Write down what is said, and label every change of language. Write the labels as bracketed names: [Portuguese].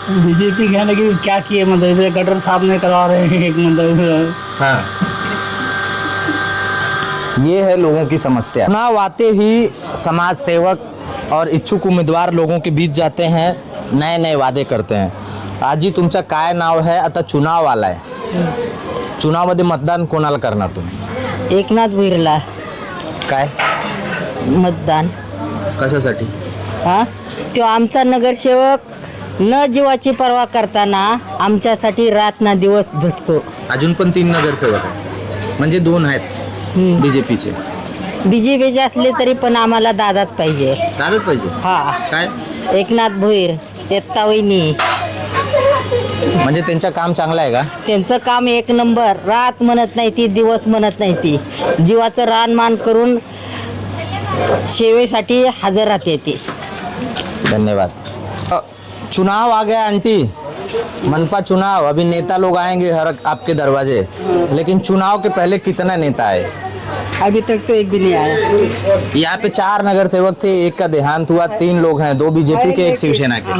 [Hindi] BJP के हैं, लेकिन क्या किए, मतलब इधर गटर साफ नहीं करवा रहे हैं, एक मतलब हाँ, ये है लोगों की समस्या। चुनाव आते ही समाज सेवक और इच्छुक उम्मीदवार लोगों के बीच जाते हैं, नए नए वादे करते हैं। [Marathi] आजी तुमचा काय नाव आहे? आता चुनाव आलाय, चुनावामध्ये मतदान कोणाला करणार तुम्ही? एकनाथ भुईरला काय मतदान. कशासाठी? हा, तो आमचा नगरसेवक न जीवाची पर्वा करताना आमच्यासाठी रात ना दिवस झटतो. अजून पण 3 नगरसेवक आहेत, म्हणजे 2 आहेत बीजेपीचे. बीजेपीचे असले तरी पण आम्हाला दादाच पाहिजे. दादाच पाहिजे? हा, काय एकनाथ भुईर, दत्ता वहिनी, म्हणजे त्यांचं काम चांगलं आहे का? त्यांचं काम एक नंबर. रात म्हणत नाही ती, दिवस म्हणत नाही ती, जीवाचं रानमान करून सेवेसाठी हजर राहते ती. धन्यवाद. [Hindi] चुनाव आ गया आंटी, मनपा चुनाव. अभी नेता लोग आएंगे हर आपके दरवाजे, लेकिन चुनाव के पहले कितना नेता आए? अभी तक तो एक भी नहीं आया. यहाँ पे 4 नगर सेवक थे, एक का देहांत हुआ, 3 लोग हैं, 2 बीजेपी के, 1 शिवसेना के.